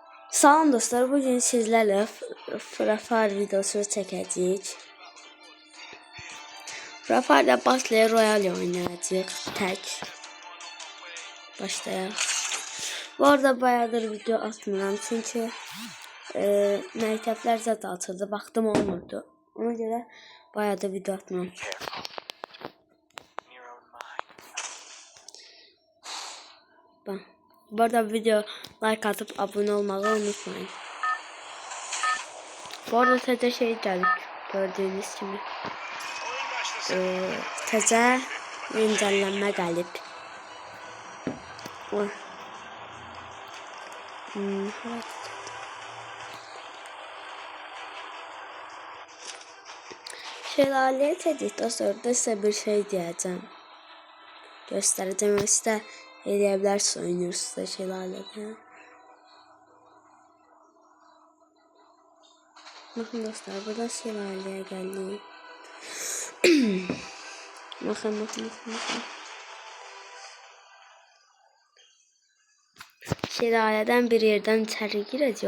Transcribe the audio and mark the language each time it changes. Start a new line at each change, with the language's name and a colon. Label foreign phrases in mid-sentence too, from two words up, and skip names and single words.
Azerbaijani: Salam dostlar,
Turkish: bugün sizlerle
Azerbaijani: Free Fire videosu çəkəcəyik. Free Fire'da Battle Royale oynayacağıq tək. Başlayaq. Bu arada bayağıdır video atmıram çünki məktəblər zədə açıldı, vaxtım olmurdu. Ona görə bayağıdır video atmıram.
Turkish: Bu arada video like atıp abone olmayı unutmayın.
Azerbaijani: Bu arada təzə şey gəlib, gördüğünüz kimi. Təzə güncəllənmə gəlib. Şelaleye çəkdikdən sonra da sizə bir şey deyəcəm. Göstərəcəm və sizə eləyə bilərsiniz,
Turkish: oynuyorsunuz da şelalede. Bakın dostlar, burada şelaleye geldik. bakın. Şelaleden bir yerden içeri gireceğiz.